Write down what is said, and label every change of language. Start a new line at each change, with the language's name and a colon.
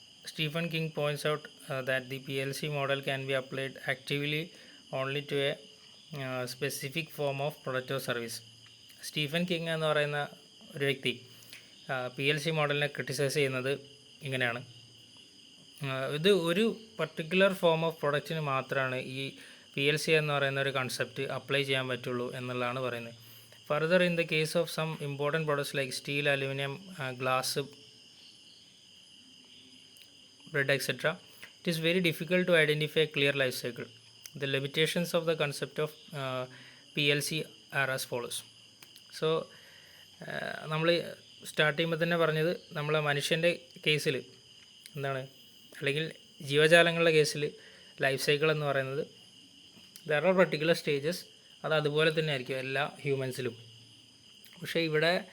English: Stephen King points out that the PLC model can be applied actively only to a specific form of product or service.
Malayalam: Stephen king എന്ന് പറയുന്ന ഒരു വ്യക്തി PLC മോഡലിനെ criticise ചെയ്യുന്നത് ഇങ്ങനെയാണ്, ഇത് ഒരു പർട്ടിക്കുലർ ഫോം ഓഫ് പ്രൊഡക്റ്റിന് മാത്രമാണ് ഈ PLC എന്ന് പറയുന്ന ഒരു കൺസെപ്റ്റ് അപ്ലൈ ചെയ്യാൻ പറ്റുള്ളൂ എന്നുള്ളതാണ് പറയുന്നത്.
English: Further, in the case of some important products like steel, aluminium, glass, bread, etc., it is very difficult to identify a clear life cycle. The limitations of the concept of PLC are as follows.
Malayalam: So നമ്മൾ start ചെയ്യുമ്പോൾ തന്നെ പറഞ്ഞത്, നമ്മളെ മനുഷ്യൻ്റെ കേസിൽ എന്താണ്, അല്ലെങ്കിൽ ജീവജാലങ്ങളുടെ കേസിൽ ലൈഫ് സൈക്കിൾ എന്ന് പറയുന്നത്
English: there are particular stages,
Malayalam: അത് അതുപോലെ തന്നെ ആയിരിക്കും എല്ലാ ഹ്യൂമൻസിലും. പക്ഷേ ഇവിടെ